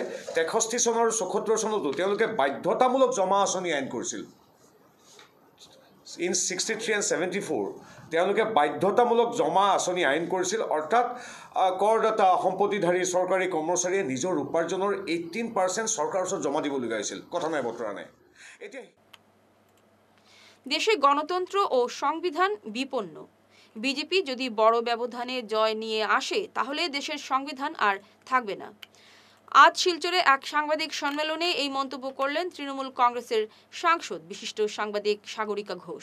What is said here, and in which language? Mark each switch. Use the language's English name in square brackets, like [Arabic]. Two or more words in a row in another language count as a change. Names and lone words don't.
[Assamese] 63 চন আৰু 74 চনতো তেওঁলোকে বাধ্যতামূলক জমা আঁচনি আইন কৰিছিল। ইন 63 and 74 তেওঁলোকে বাধ্যতামূলক জমা আঁচনি আইন কৰিছিল। অৰ্থাৎ কৰদাতা সম্পত্তিধাৰী চৰকাৰী কৰ্মচাৰীয়ে নিজৰ উপাৰ্জনৰ 18% চৰকাৰৰ ওচৰত জমা দিবলগীয়া হৈছিল। কথা নাই বতৰা নাই। এতিয়া [Bangla] দেশে গণতন্ত্র ও সংবিধান বিপন্ন। বিজেপি যদি বড় ব্যবধানে জয় নিয়ে আসে তাহলে দেশের সংবিধান আর থাকবে না। আজ শিলচরে এক সাংবাদিক সম্মেলনে এই মন্তব্য করলেন তৃণমূল কংগ্রেসের সাংসদ বিশিষ্ট সাংবাদিক সাগরিকা ঘোষ।